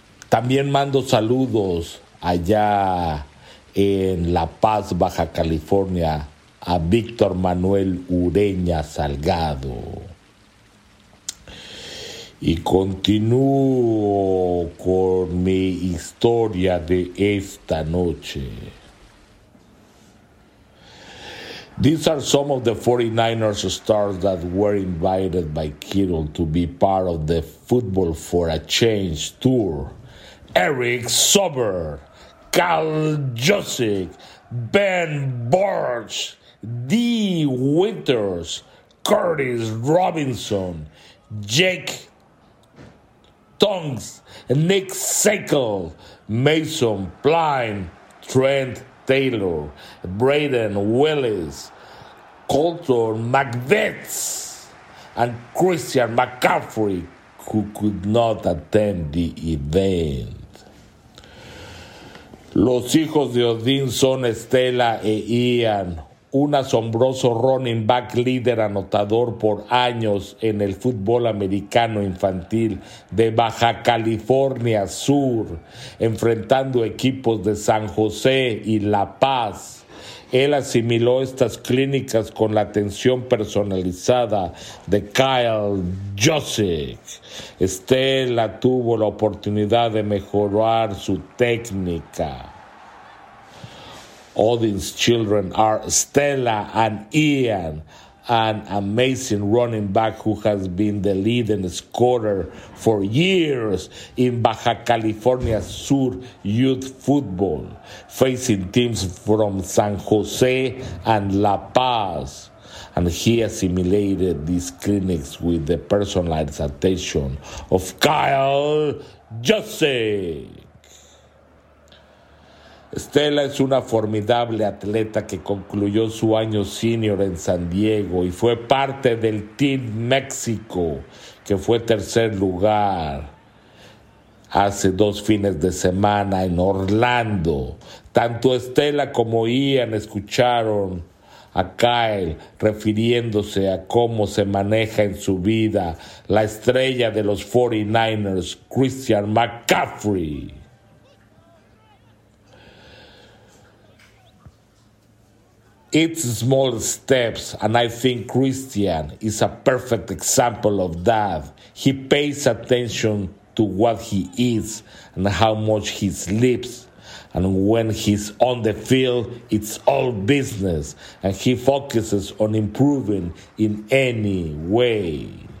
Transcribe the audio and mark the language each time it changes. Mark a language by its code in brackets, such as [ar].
[es] También mando saludos allá en La Paz, Baja California, a Víctor Manuel Ureña Salgado. Y continúo con mi historia de esta noche. [en] These are some of the 49ers stars that were invited by Kittle to be part of the Football for a Change tour. Eric Sauber, Cal Jusic, Ben Borch, Dee Winters, Curtis Robinson, Jake Tongs, Nick Sekel, Mason Plime, Trent Taylor, Braden Willis, Colton McVitz, and Christian McCaffrey, who could not attend the event. [es] Los hijos de Odin son Stella e Ian, un asombroso running back líder anotador por años en el fútbol americano infantil de Baja California Sur, enfrentando equipos de San José y La Paz. Él asimiló estas clínicas con la atención personalizada de Kyle Jusic. Stella tuvo la oportunidad de mejorar su técnica. [en] Odin's children are Stella and Ian, an amazing running back who has been the leading scorer for years in Baja California Sur youth football, facing teams from San Jose and La Paz. And he assimilated these clinics with the personalized attention of Kyle Jusic. [es] Stella es una formidable atleta que concluyó su año senior en San Diego y fue parte del Team México, que fue tercer lugar hace dos fines de semana en Orlando. Tanto Stella como Ian escucharon a Kyle refiriéndose a cómo se maneja en su vida la estrella de los 49ers, Christian McCaffrey. [en] It's small steps, and I think Christian is a perfect example of that. He pays attention to what he eats and how much he sleeps. And when he's on the field, it's all business, and he focuses on improving in any way.